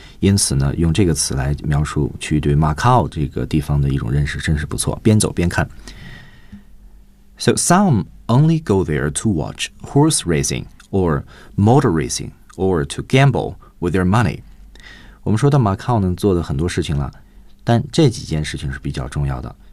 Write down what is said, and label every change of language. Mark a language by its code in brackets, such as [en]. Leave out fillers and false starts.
[zh] 因此呢，用这个词来描述去对 Macau 这个地方的一种认识真是不错，边走边看。 [en] So some only go there to watch horse racing or motor racingor to gamble with their money. [zh] 我们说到 Macau 呢做的很多事情了，但这几件事情是比较重要的。